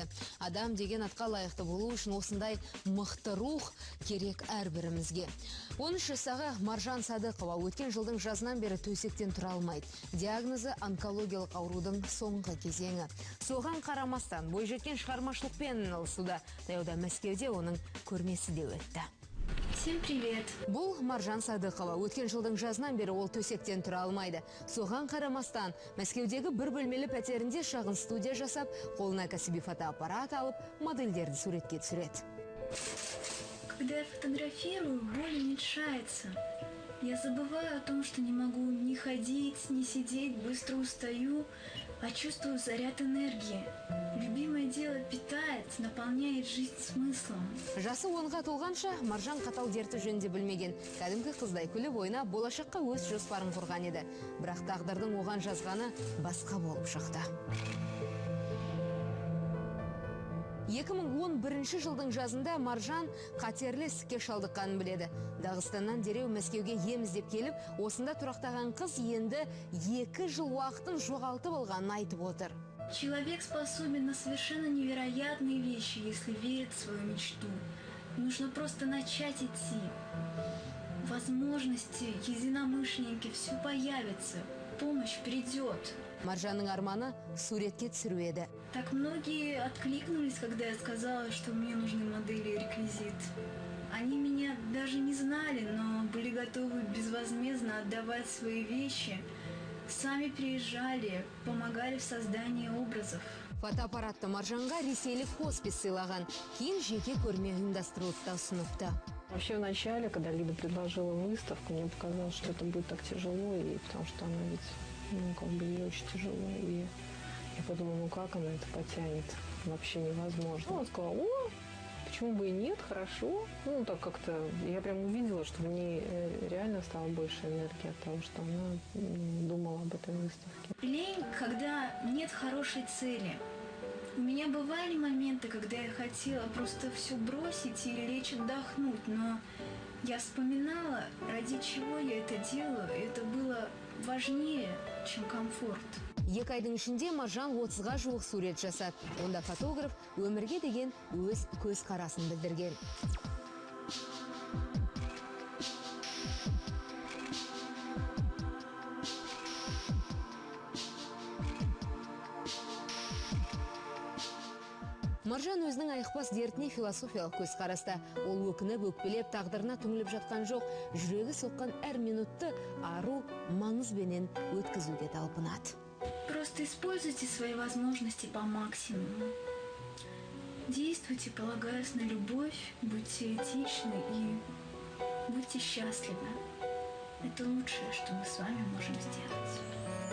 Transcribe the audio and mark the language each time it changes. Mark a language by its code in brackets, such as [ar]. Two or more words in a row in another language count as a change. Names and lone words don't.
[kk] Адам деген атқа лайықты болу үшін осындай мықты рух керек әрбірімізге. 13 жастағы Маржан Садықова өткен жылдың жазынан бері төсектен тұра алмайды. Диагнозы онкологиялық аурудың соңғы кезеңі. Соған қарамастан бойжеткен шығармашылықпен айналысуда. Таяуда Мәскеуде оның көрмесі де өтті. [ru] Всем привет! [kk] Бұл Маржан Садықова. Өткен жылдың жазынан бері ол төсектен тұра алмайды. Соған қарамастан Мәскеудегі бір бөлмелі пәтерінде шағын студия жасап, қолына кәсіби фотоаппарат алып, модельдерді суретке түсіреді. [ru] Когда я фотографирую, боль уменьшается. Я забываю о том, что не могу ни ходить, ни сидеть, быстро устаю, а чувствую заряд энергии. Любимое дело питает, наполняет жизнь смыслом. [kk] Жасы 10-ға толғанша Маржан қатал дерті жөнінде білмеген. Кәдімгі қыздай күліп ойнап, болашаққа өз жоспарын құрған еді. Бірақ тағдырдың оған жазғаны басқа болып шықты. 2011 жылдың жазында Маржан қатерлі ісікке шалдыққанын біледі. Дағыстаннан дереу Мәскеуге ем іздеп келіп, осында тұрақтаған қыз енді 2 жыл уақытын жоғалтып алғанын айтып отыр. [ru] Человек способен на совершенно невероятные вещи, если верит в свою мечту. Нужно просто начать идти. Возможности, единомышленники, все появится. Помощь придет. [kk] Маржанның арманы суретке түсіру еді. [ru] Так многие откликнулись, когда я сказала, что мне нужны модели и реквизит. Они меня даже не знали, но были готовы безвозмездно отдавать свои вещи. Сами приезжали, помогали в создании образов. [kk] Фотоаппаратты Маржанға ресейлік хоспис сыйлаған. Кейін жеке көрме ұйымдастырылып та ұсыныпты. [ru] Вообще в начале, когда Лида предложила выставку, мне показалось, что это будет так тяжело, и потому что она ведь, ей очень тяжело, и я подумала, как она это потянет, вообще невозможно. Она сказала, почему бы и нет, хорошо. Так как-то я прям увидела, что в ней реально стало больше энергии от того, что она думала об этой выставке. Лень, когда нет хорошей цели. У меня бывали моменты, когда я хотела просто все бросить и лечь отдохнуть, но я вспоминала, ради чего я это делаю, и это было важнее, чем комфорт. [kk] 2 айдың ішінде Маржан 30-ға жуық сурет жасады. Онда фотограф өмірге деген өз көз қарасын білдірген. Маржан өзінің айықпас дертіне философиялық көз қараста. Ол өкініп, өкпелеп, тағдырына түңіліп жатқан жоқ. Жүрегі соққан әр минутты ару маңызбенен өткізуге талпынады. [ru] Просто используйте свои возможности по максимуму. Действуйте, полагаясь на любовь, будьте этичны и будьте счастливы. Это лучшее, что мы с вами можем сделать.